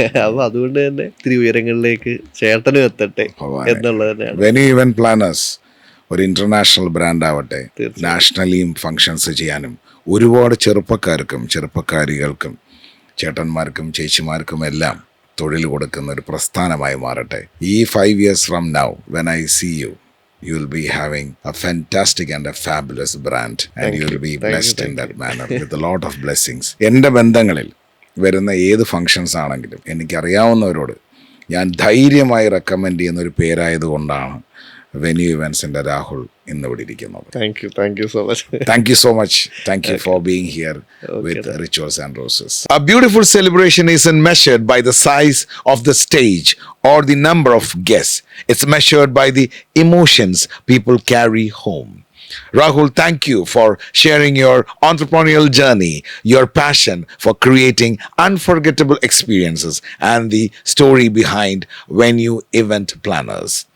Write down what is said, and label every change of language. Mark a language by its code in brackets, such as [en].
[ml] അപ്പോൾ അതുകൊണ്ട് തന്നെ ഇത്തിരി ഉയരങ്ങളിലേക്ക് ചേട്ടനും എത്തട്ടെ എന്നുള്ളത് തന്നെയാണ്. വെന്യൂ ഇവന്റ് പ്ലാനേഴ്സ് ഒരു ഇന്റർനാഷണൽ ബ്രാൻഡ് ആവട്ടെ, നാഷണലിയും ഫങ്ഷൻസ് ചെയ്യാനും ഒരുപാട് ചെറുപ്പക്കാർക്കും ചെറുപ്പക്കാരികൾക്കും ചേട്ടന്മാർക്കും ചേച്ചിമാർക്കും എല്ലാം തൊഴിൽ കൊടുക്കുന്ന ഒരു പ്രസ്ഥാനമായി മാറട്ടെ. [en] ഈ 5 years from now when I see you, you will be having a fantastic and a fabulous brand and you will be blessed in that manner with a lot of blessings. [ml] എൻ്റെ ബന്ധങ്ങളിൽ വരുന്ന ഏത് ഫങ്ഷൻസ് ആണെങ്കിലും എനിക്കറിയാവുന്നവരോട് ഞാൻ ധൈര്യമായി recommend ചെയ്യുന്ന ഒരു പേരായതുകൊണ്ടാണ് venue ഇവൻസിൻ്റെ Rahul ഇന്ന് ഇവിടെ ഇരിക്കുന്നത്. [en] Thank you so much. Thank you so much. Thank you for being here with Rituals and Roses. A beautiful celebration isn't measured by the size of the stage or the number of guests. It's measured by the emotions people carry home. Rahul, thank you for sharing your entrepreneurial journey, your passion for creating unforgettable experiences, and the story behind Venue Event Planners.